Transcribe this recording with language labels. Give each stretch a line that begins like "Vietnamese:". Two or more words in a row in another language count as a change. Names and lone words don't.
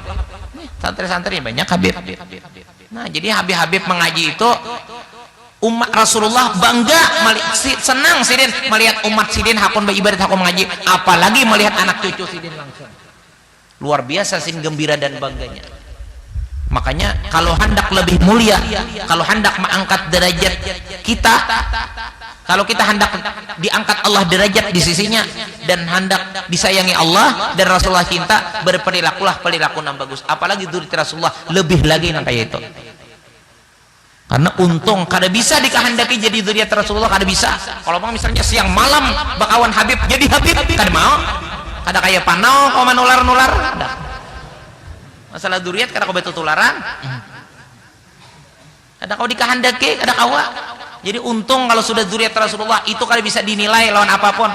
Banjar: Santri-santri ini banyak habib. Nah jadi habib-habib mengaji itu umat Rasulullah bangga, senang sidin melihat umat sidin hakun beribadat, hakun mengaji, apalagi melihat anak cucu sidin langsung. Luar biasa sidin gembira dan bangganya. Makanya kalau hendak lebih mulia, kalau hendak mengangkat derajat kita, kalau kita hendak diangkat Allah derajat di sisinya dan hendak disayangi Allah dan Rasulullah cinta, berperilakulah perilaku yang bagus. Apalagi dzurriyyat Rasulullah lebih lagi yang kayak itu. Karena untung kada bisa dikehendaki jadi dzurriyyat Rasulullah, kada bisa. Kalau mau misalnya siang malam bakawan Habib jadi Habib, kada mau. Kada kayak panau kau menular-nular. Masalah dzurriyyat kada kau betul tularan. Kada kau dikehendaki, kada kau. Jadi untung kalau sudah dzurriyyat Rasulullah itu kada bisa dinilai lawan apapun.